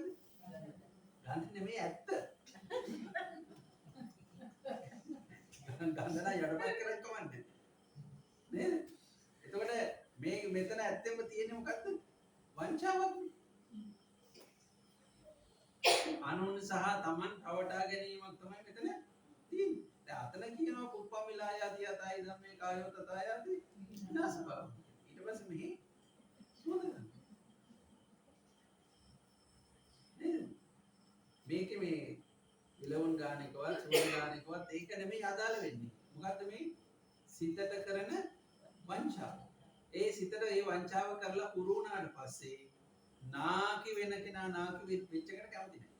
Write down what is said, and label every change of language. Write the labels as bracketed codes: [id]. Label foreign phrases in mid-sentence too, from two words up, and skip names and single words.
[si] ගන්ධ නෙමෙයි ඇත්ත. ගන්ධනා යටපත් කරන්න කවන්නේ. නේද? එතකොට මේ මෙතන ඇත්තෙන්ම තියෙන්නේ මොකද්ද? වංචාවක්. අනුන් සහ තමන් රවටා ගැනීමක් තමයි මෙතන තියෙන්නේ. දැන් අතන කියනවා [pi] පුප්පමිලායාති යතයි ධම්මේ කායෝ තථායාති විනාශබව. [si] ඊට පස්සේ මෙහි සුවඳ ගන්න. නේද? මේකේ මේ විලවුන් ගානකවත් සුවඳ ගානකවත් ඒක නෙමෙයි අදාළ වෙන්නේ. මොකද්ද මේ සිතට කරන වංචාව. ඒ සිතට ඒ වංචාව කරලා පුරු වුණාට පස්සේ නාකි වෙන කෙනා නාකි වෙච්ච එකට කැමති නැහැ.